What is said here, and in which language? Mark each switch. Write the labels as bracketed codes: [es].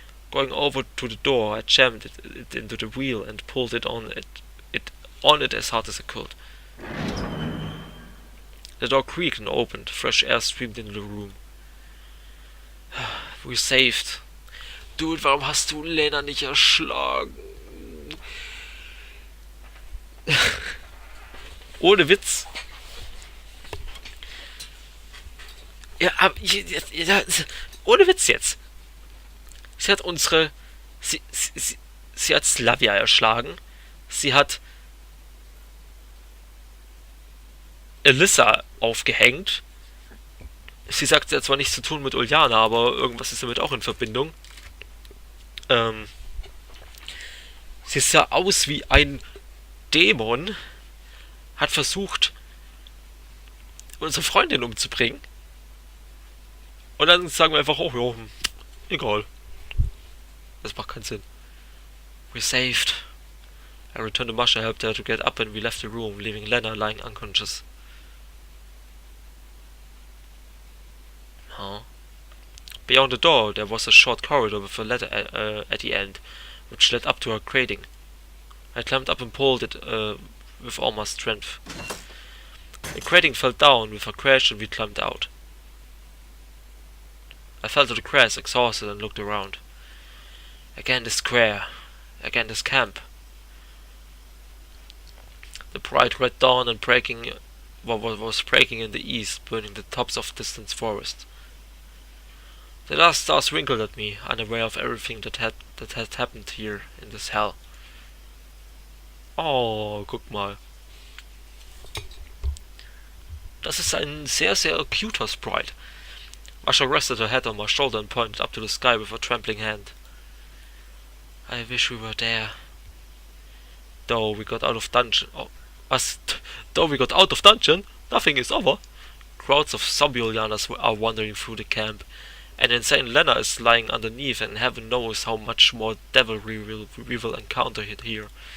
[en] Going over to the door, I jammed it into the wheel and pulled it on it as hard as I could. The door creaked and opened. Fresh air streamed into the room. We're saved. [de] Dude, warum hast du Lena nicht erschlagen? Ohne Witz. Ja, aber, ja, ohne Witz jetzt. Sie hat unsere... Sie hat Slavia erschlagen. Sie hat Elissa aufgehängt. Sie sagt, sie hat zwar nichts zu tun mit Uljana, aber irgendwas ist damit auch in Verbindung. Sie sah aus wie ein Dämon. Hat versucht, unsere Freundin umzubringen. Und dann sagen wir einfach, oh ja, egal. Das macht keinen Sinn. [en] We're saved. I returned to Masha, helped her to get up, and we left the room, leaving Lena lying unconscious. Huh? Beyond the door, there was a short corridor with a ladder at the end, which led up to her grating. I climbed up and pulled it with all my strength. The grating fell down with a crash and we climbed out. I fell to the grass, exhausted, and looked around. Again the square. Again this camp. The bright red dawn and breaking what was breaking in the east, burning the tops of distant forest. The last stars winkled at me, unaware of everything that had happened here in this hell. [de] Oh, guck mal. Das ist ein sehr, sehr cuter Sprite. [en] Masha rested her head on my shoulder and pointed up to the sky with a trembling hand. I wish we were there. Though we got out of dungeon... Though we got out of dungeon, nothing is over. Crowds of zombie Ulyanas are wandering through the camp, and insane Lena is lying underneath, and heaven knows how much more devilry we will encounter here.